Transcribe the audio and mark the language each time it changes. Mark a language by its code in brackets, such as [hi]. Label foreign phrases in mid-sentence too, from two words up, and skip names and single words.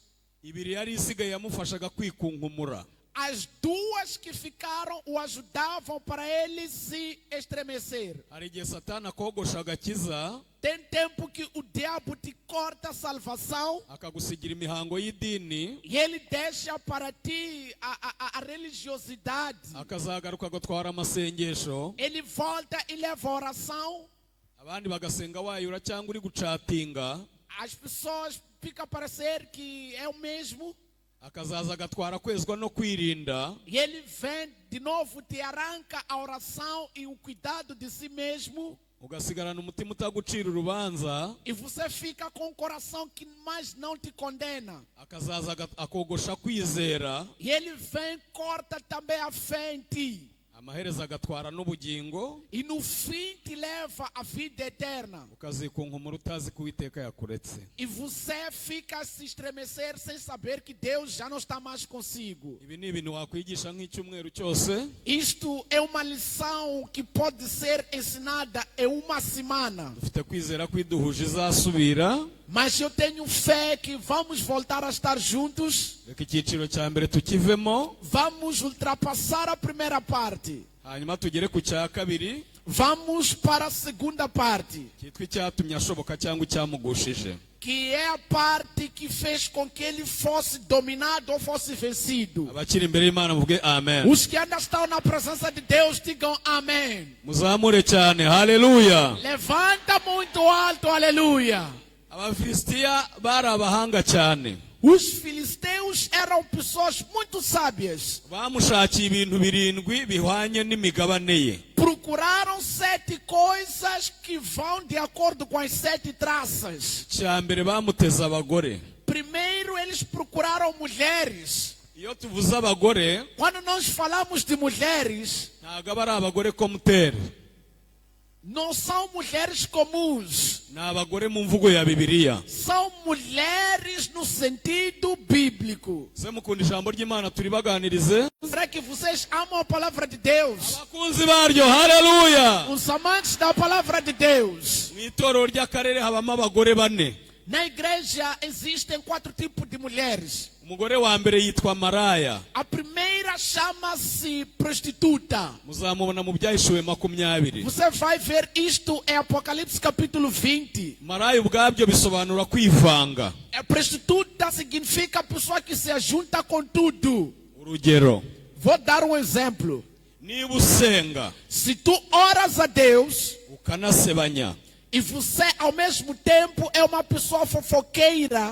[rw] ibiri yari isigaye yamufashaga kwikunkumura. [pt] as 2 que ficaram o ajudavam para ele se estremecer. [rw] Hari igihe Satani akogosha agakiza, [pt] Tem tempo que o diabo te corta a salvação [rw] akagusigira imihango y'idini, [pt] e ele deixa para ti a religiosidade. [rw] akazagaruka agatwara amasengesho, [pt] Ele volta e leva a oração. [rw] abandi bagasenga wayura cyangwa uri gucatinga, [pt] As pessoas ficam a parecer que é o mesmo. [rw] akazaza agatwara kwezwa no kwirinda, [pt] E ele vem de novo, te arranca a oração e o cuidado de si mesmo. [rw] ugasigarana umutima utagucira urubanza, [pt] E você fica com um coração que mais não te condena. [rw] akazaza akogosha kwizera, [pt] E ele vem, corta também a fé em ti. [rw] amaherezo agatwara n'ubugingo, [pt] E no fim te leva à vida eterna. [rw] ukazikunkumura utazi ko Uwiteka yakuretse. [pt] E você fica a se estremecer sem saber que Deus já não está mais consigo. [rw] Ibi ni ibintu wakwigisha nk'icyumweru cyose, [pt] Isto é uma lição que pode ser ensinada em uma semana. [rw] dufite kwizera ko iduhuje izasubira. [pt] Mas eu tenho fé que vamos voltar a estar juntos. [rw] Reka icyiciro cya mbere tukivemo, [pt] Vamos ultrapassar a primeira parte. [rw] hanyuma tugere ku cya kabiri, [pt] Vamos para a segunda parte, [rw] cyitwa icyatumye ashoboka cyangwa icyamugushije. [pt] que é a parte que fez com que ele fosse dominado ou fosse vencido. [rw] Abakiri imbere y'Imana muvuge amen. [pt] Os que ainda estão na presença de Deus, digam amém. [rw] Muzamure cyane, haleluya. [pt] Levanta muito alto, aleluia. [rw] Abafilisitiya bari abahanga cyane. [pt] Os filisteus eram pessoas muito sábias. [rw] Bamushakiye ibintu 7 bihwanye n'imigabane ye. [pt] Procuraram 7 coisas que vão de acordo com as 7 traças. [rw] Cya mbere bamuteze abagore. [pt] Primeiro, eles procuraram mulheres. [rw] Iyo tuvuze abagore, [pt] Quando nós falamos de mulheres, [rw] ntabwo aba ari abagore komuteri, [pt] não são mulheres comuns. [rw] ni abagore mu mvugo ya Bibiliya. [pt] São mulheres no sentido bíblico. [rw] Se mukunda ijambo ry'Imana turibaganirize. [pt] Será que vocês amam a palavra de Deus? [rw] Abakunzi baryo, haleluya. [pt] Os amantes da palavra de Deus. [rw] Mu itorero ry'akarere habamo abagore 4. [pt] Na igreja existem 4 tipos de mulheres. [rw] Umugore wa mbere yitwa Maraya. [pt] A primeira chama-se prostituta. [rw] Muzamubona mu Byahishuwe 20. [pt] Você vai ver isto em Apocalipse capítulo 20. [rw] Maraya ubwabyo bisobanura kwivanga. [pt] A prostituta significa a pessoa que se ajunta com tudo. [rw] Urugero, [pt] Vou dar um exemplo. [rw] niba usenga [pt] Se tu oras a Deus [rw] ukanasebanya, [pt] e você ao mesmo tempo é uma pessoa fofoqueira,